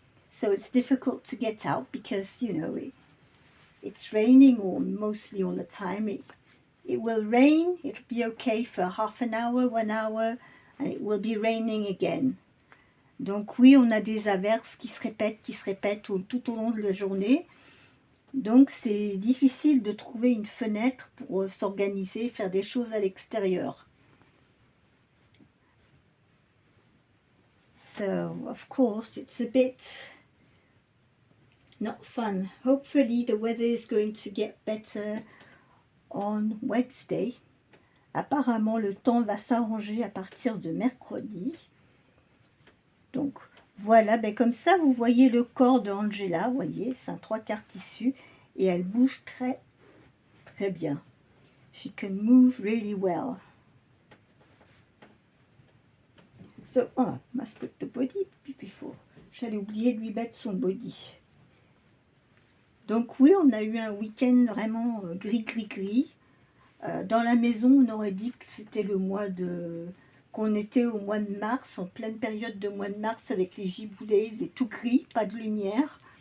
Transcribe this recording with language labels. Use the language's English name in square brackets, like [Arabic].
[English] So it's difficult to get out because, you know, it's raining mostly all the time. It will rain, it'll be okay for half an hour, 1 hour, and it will be raining again. [French] Donc oui, on a des averses qui se répètent tout au long de la journée. Donc c'est difficile de trouver une fenêtre pour s'organiser, faire des choses à l'extérieur. [English] So, of course, it's a bit not fun. Hopefully the weather is going to get better on Wednesday. [French] Apparemment, le temps va s'arranger à partir de mercredi. Donc, voilà, ben comme ça, vous voyez le corps de Angela, vous voyez, c'est un 3/4 tissu, et elle bouge très bien. [English] She can move really well. So, oh, I must put the body before. [French] J'allais oublier de lui mettre son body. Donc oui, on a eu un week-end vraiment gris. Dans la maison, on aurait dit que c'était qu'on était au mois de mars, en pleine période de mois de mars avec les giboulées, il faisait tout gris, pas de lumière.